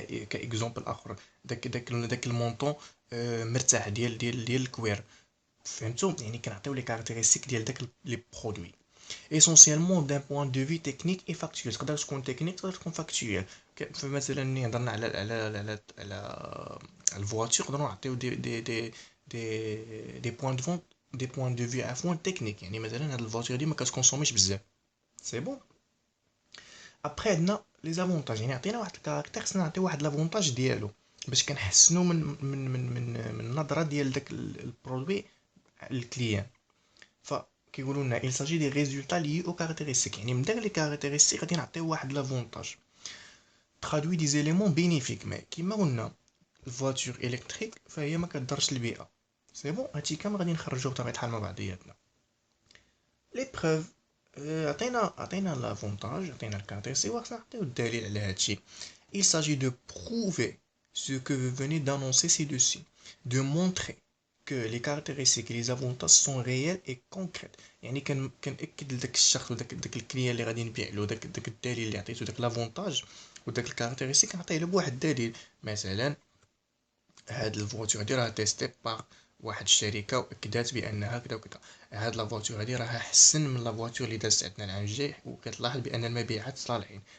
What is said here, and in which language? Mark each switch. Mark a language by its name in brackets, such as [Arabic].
[Arabic] كاكزومبل اخر داك المونطون مرتاح ديال الكوير. فهمتوا؟ يعني كنعطيو لي كاركتيرستيك ديال داك لي برودوي. [French] essentiellement d'un point de vue technique et factuel. [Arabic] تقدر تكون تكنيك تقدر تكون فاكتويال. فمثلا ملي هضرنا على الفواتور نقدروا نعطيو دي بوين دو فونت دي بوين دو في عفوا تكنيك. يعني مثلا هاد الفواتور دي ما كتكونسوميش بزاف. سي بون. ابري عندنا لي زافونتاج، يعني عطينا واحد الكاركتير خصنا نعطيو واحد لافونتاج ديالو باش كنحسنوا من النظره ديال داك البرودوي للكليان. فكيقولوا لنا [French] il s'agit des résultats liés aux caractéristiques، [Arabic] يعني من داك لي كاركتيرستيك غادي نعطيو واحد لافونتاج [French] traduit des éléments bénéfiques. [Arabic] mais كيما قلنا الفواتور الكتريك فهي ما كتضرش البيئه. سي بون. هادشي كامل غادي نخرجوه بطبيعه الحال مع بعضياتنا. لي بروف عطينا لافونتاج، عطينا الكاركتيرستيك، وخصنا نعطيو الدليل على هادشي. [French] il s'agit de prouver ce que vous venez d'annoncer ci-dessus, de montrer que les caractéristiques et les avantages sont réels et concrets. [Arabic] يعني كنأكد لداك الشخص وداك الكليان اللي غادي نبيع له داك الدليل اللي عطيتو، داك لافونتاج وداك الكاركتيرستيك نعطيه له بواحد الدليل. مثلا هاد الفواتور هادي راه تيستي باغ واحد الشركه واكدات بانها كذا وكذا. هاد لافواتور هادي راها احسن من لافواتور اللي دازت عندنا العام الجاي، وكتلاحظ بان المبيعات صالحين.